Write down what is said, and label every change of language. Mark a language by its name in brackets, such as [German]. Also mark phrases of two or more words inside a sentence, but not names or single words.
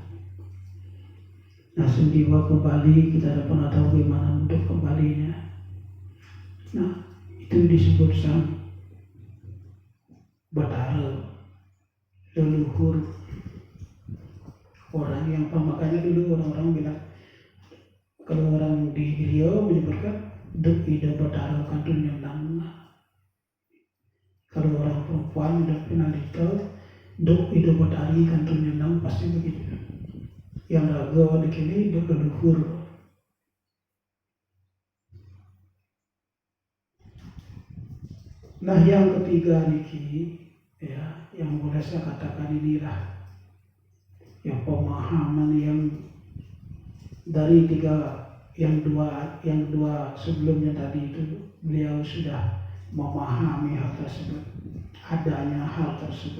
[Indonesian] Nah, sang jiwa kembali, kita tidak pernah tahu bagaimana untuk kembalinya. Nah, itu disebut sang Batara, leluhur orang yang makanya dulu orang-orang bilang, kalau orang di Riau menyebutkan [Balinese] duk ida Batara kantun yang nang. [Indonesian] Kalau orang perempuan udah pernah ditahu [Balinese] duk ida Batari kantun yang nang, [Indonesian] pasti begitu. Yang raga di kini duk leluhur. Nah, yang ketiga niki, ya, yang boleh saya katakan inilah yang pemahaman yang dari yang dua sebelumnya tadi itu beliau sudah memahami hal tersebut, adanya hal tersebut.